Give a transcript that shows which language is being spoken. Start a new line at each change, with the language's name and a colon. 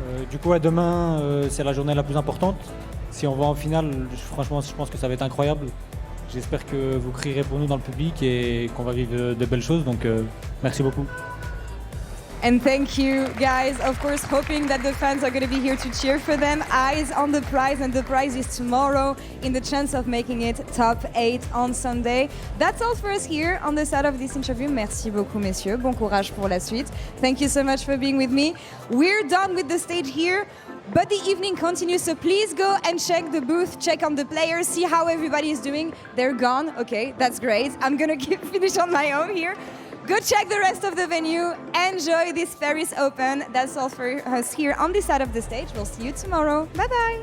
French: Du coup, demain, c'est la journée la plus importante. Si on va en finale, franchement, je pense que ça va être incroyable. J'espère que vous crierez pour nous dans le public et qu'on va vivre de belles choses. Donc, merci beaucoup.
English: And thank you, guys. Of course, hoping that the fans are going to be here to cheer for them. Eyes on the prize, and the prize is tomorrow in the chance of making it top 8 on Sunday. That's all for us here on the side of this interview.
French: Merci beaucoup, messieurs. Bon courage pour la suite.
English: Thank you so much for being with me. We're done with the stage here, but the evening continues, so please go and check the booth, check on the players, see how everybody is doing. They're gone. Okay, that's great. I'm going to finish on my own here. Go check the rest of the venue. Enjoy this Paris Open. That's all for us here on this side of the stage. We'll see you tomorrow. Bye-bye.